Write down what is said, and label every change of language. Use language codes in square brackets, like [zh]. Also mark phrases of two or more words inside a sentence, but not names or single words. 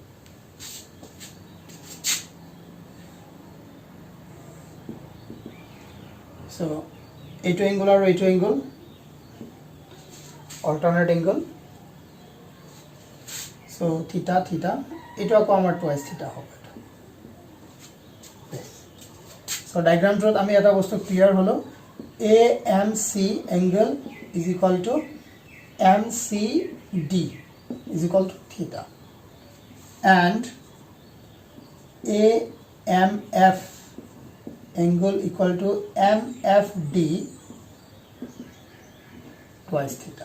[as] সো এটো এংগল আৰু এটো এংগল [en] alternate angle [as] সো থিটা থিটা এটো আকৌ আমাৰ [en] twice theta [as] হ'ব সো ডায়াগ্রামটোত আমি এটা বস্তু ক্লিয়ার হলো [en] A M C angle is equal to M C D is equal to theta and A M F angle equal to MFD twice theta.